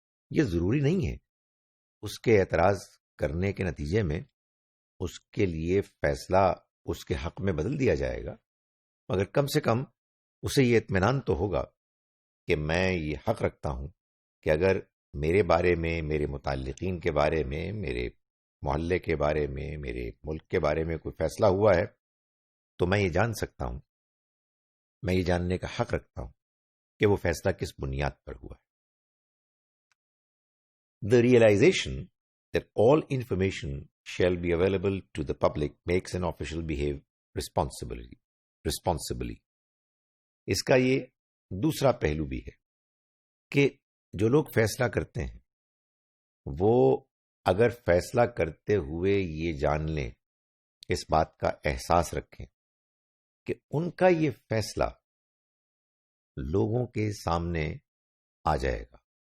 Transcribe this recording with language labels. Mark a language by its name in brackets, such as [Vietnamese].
[Urdu] یہ ضروری نہیں ہے اس کے اعتراض کرنے کے نتیجے میں اس کے لیے فیصلہ اس کے حق میں بدل دیا جائے گا، مگر کم سے کم اسے یہ اطمینان تو ہوگا کہ میں یہ حق رکھتا ہوں کہ اگر میرے بارے میں، میرے متعلقین کے بارے میں، میرے محلے کے بارے میں، میرے ملک کے بارے میں کوئی فیصلہ ہوا ہے تو میں یہ جان سکتا ہوں، میں یہ جاننے کا حق رکھتا ہوں کہ وہ فیصلہ کس بنیاد پر ہوا ہے. [English] The realization that all information shall be available to the public makes an official behave responsibly. [Urdu] اس کا یہ دوسرا پہلو بھی ہے کہ جو لوگ فیصلہ کرتے ہیں وہ اگر فیصلہ کرتے ہوئے یہ جان لیں، اس بات کا احساس رکھیں کہ ان کا یہ فیصلہ لوگوں کے سامنے آ جائے گا.